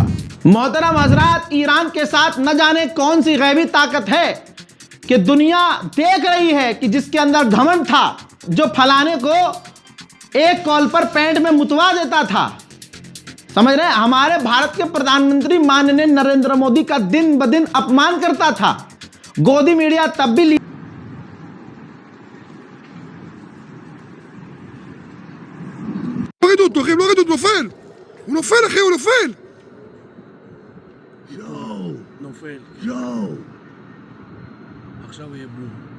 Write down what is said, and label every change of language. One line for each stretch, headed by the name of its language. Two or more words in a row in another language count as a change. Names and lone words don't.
Hindi: मोहतरम हजरात, ईरान के साथ न जाने कौन सी गैबी ताकत है कि दुनिया देख रही है कि जिसके अंदर घमंड था, जो फलाने को एक कॉल पर पैंट में मुतवा देता था। समझ रहे हैं, हमारे भारत के प्रधानमंत्री माननीय नरेंद्र मोदी का दिन ब दिन अपमान करता था। गोदी मीडिया तब भी
Hebrew: הוא נופל אחי, הוא נופל! יואו! נופל. יואו! עכשיו יהיה בום.